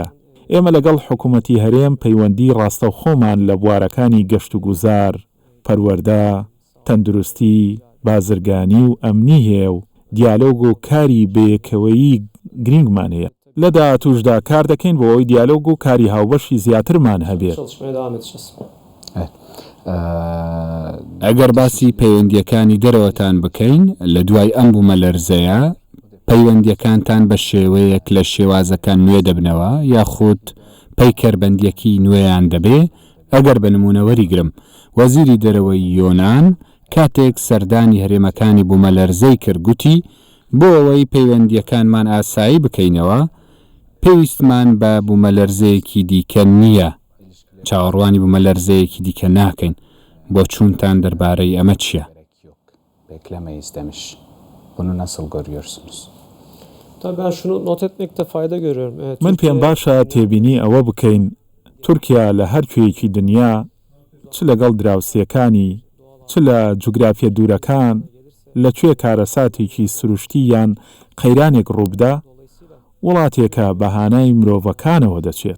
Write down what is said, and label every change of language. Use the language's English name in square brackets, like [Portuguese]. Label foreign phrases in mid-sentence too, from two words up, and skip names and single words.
[Central Kurdish] ئێمە لەگەڵ حکوومەتی هەرێم پەیوەندی ڕاستەوخۆمان لە بوارەکانی گەشت و گوزار، پەروەردە، تەندروستی، بازرگانی و ئەمنی هەیە و دیالۆگ و کاری بەیەکەوەیی گرنگمان هەیە. لە داهاتووشدا کار دەکەین بۆ ئەوەی دیالۆگ و کاری هاوبەشی زیاترمان هەبێت. [Turkish] çalışmaya devam edeceğiz. [Central Kurdish] ئەگەر باسی پەیوەندیەکانی دەرەوەتان بکەین لە دوای ئەم بوومەلەرزەیە پەیوەندیەکانتان بە شێوەیەک لە شێوازەکان نوێ دەبنەوە یاخود پەیکەربەندیەکی نوێیان دەبێ. ئەگەر بە نمونەوەری گرم وەزیری دەرەوەی یۆنان کاتێک سەردانی هەرێمەکانی بوومەلەرزەی کرد گوتی بۆ ئەوەی پەیوەندیەکانمان ئاسایی بکەینەوە پێویستمان بە بوومەلەرزەیەکی دیکە نییە. چاوەڕوانی بوومەلەرزەیەکی دیکە ناکەین. بۆ چوونتان دەربارەی ئەمە چییە؟ [Turkish] Beklemeyiz demiş. Bunu nasıl görüyorsunuz? Tabii ben şunu not etmekte fayda görüyorum. Evet, [Central Kurdish] من پێم باشە تێبینی ئەوە بکەین تورکیا لە هەر کوێیەکی دنیا چ لەگەڵ دراوسێکانی چ لە جوگرافیە دوورەکان لەکوێ کارەساتێکی سروشتی یان قەیرانێک ڕووبدا وڵاتێکە بەهانای مرۆڤەکانەوە دەچێت.